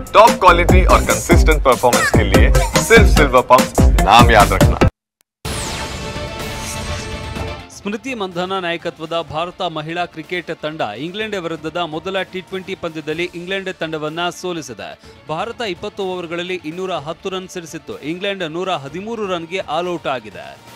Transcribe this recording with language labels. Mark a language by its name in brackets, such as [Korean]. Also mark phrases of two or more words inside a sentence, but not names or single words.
[English] top quality [Hindi] और [English] consistent performance [Hindi] के लिए सिर्फ सिल्वर पंप नाम याद रखना। [Kannada] ಸ್ಮೃತಿ ಮಂಧನ ನಾಯಕತ್ವದ ಭಾರತ ಮಹಿಳಾ ಕ್ರಿಕೆಟ್ ತಂಡ ಇಂಗ್ಲೆಂಡ್ ವಿರುದ್ಧದ ಮೊದಲ ಟಿ20 ಪಂದ್ಯದಲ್ಲಿ ಇಂಗ್ಲೆಂಡ್ ತಂಡವನ್ನು ಸೋಲಿಸಿದೆ. ಭಾರತ 20 ಓವರ್ಗಳಲ್ಲಿ 210 ರನ್ ಸಿಡಿಸಿತ್ತು. ಇಂಗ್ಲೆಂಡ್ 113 ರನ್ಗೆ ಆಲ್ಔಟ್ ಆಗಿದೆ.